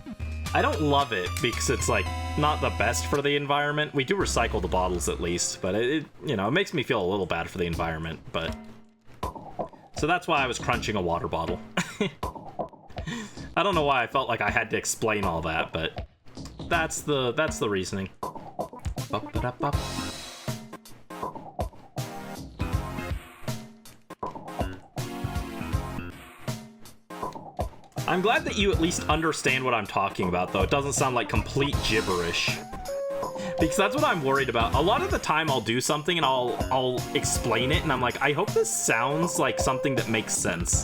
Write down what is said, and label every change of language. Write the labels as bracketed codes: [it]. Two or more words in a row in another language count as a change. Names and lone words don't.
[en] I don't love it because it's like not the best for the environment. We do recycle the bottles at least, but it you know, it makes me feel a little bad for the environment, but... So that's why I was crunching a water bottle. I don't know why I felt like I had to explain all that, but that's the reasoning. Ba-ba-da-ba. I'm glad that you at least understand what I'm talking about, though. It doesn't sound like complete gibberish. Because that's what I'm worried about. A lot of the time I'll do something and I'll explain it, and I'm like, I hope this sounds like something that makes sense.